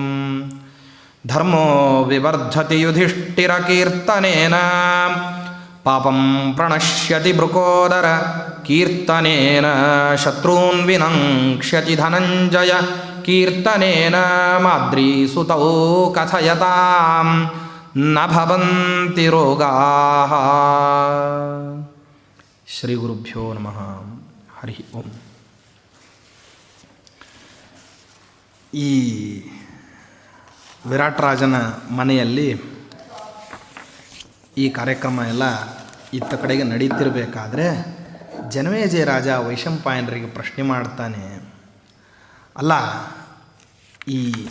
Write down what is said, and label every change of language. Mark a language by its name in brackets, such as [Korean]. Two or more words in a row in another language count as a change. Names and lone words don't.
[Sanskrit] ಧರ್ಮೋ ವಿವರ್ಧತಿ ಯುಧಿಷ್ಠಿರಕೀರ್ತನೇನ ಪಾಪಂ ಪ್ರಣಶ್ಯತಿ ಭೃಕೋದರ ಕೀರ್ತನೇನ ಶತ್ರೂನ್ ವಿನಂಕ್ಷ್ಯತಿ ಧನಂಜಯ ಕೀರ್ತನೇನ ಮಾದ್ರೀಸುತೌ ಕಥಯತಾಂ ನ ಭವಂತಿ ರೋಗಾಃ. ಶ್ರೀ ಗುರುಭ್ಯೋ ನಮಃ. ಹರಿ ಓಂ. [Kannada] ಈ ವಿರಾಟರಾಜನ ಮನೆಯಲ್ಲಿ ಈ ಕಾರ್ಯಕ್ರಮ ಎಲ್ಲ ಇತ್ತ ಕಡೆಗೆ ನಡೀತಿರಬೇಕಾದ್ರೆ ಜನಮೇಜಯ ರಾಜ ವೈಶಂಪಾಯನರಿಗೆ ಪ್ರಶ್ನೆ ಮಾಡ್ತಾನೆ, ಅಲ್ಲ ಈ